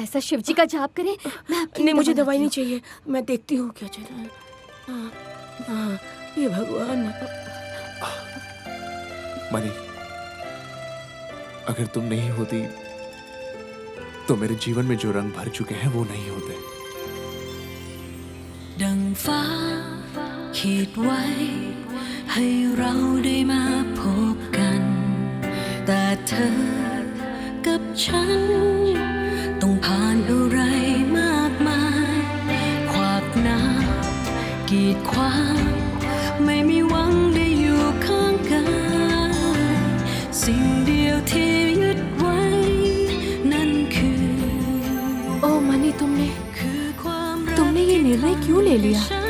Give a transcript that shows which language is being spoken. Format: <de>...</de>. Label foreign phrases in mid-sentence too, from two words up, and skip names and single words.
<hi>ऐसा शिव जी का जाप करें। मैं आपकी नहीं, मुझे दवाई नहीं चाहिए। मैं देखती हूँ क्या चल रहा है। हाँ, ये भगवान। मनी, अगर तुम नहीं होती तो मेरे जीवन में जो रंग भर चुके हैं वो नहीं होते।</hi> <th>ดังฟ้าขีดไว้ให้เราได้มาพบกันแต่เธอกับฉันต้องผ่านอะไรมากมายขวากน้ำกีดขวางไม่มีหวังได้อยู่ข้างกายสิ่งเดียวที่ยึดไว้นั่นคือ</th> <hi>ओ मनी, तुमने ये निर्णय क्यों ले लिया?</hi>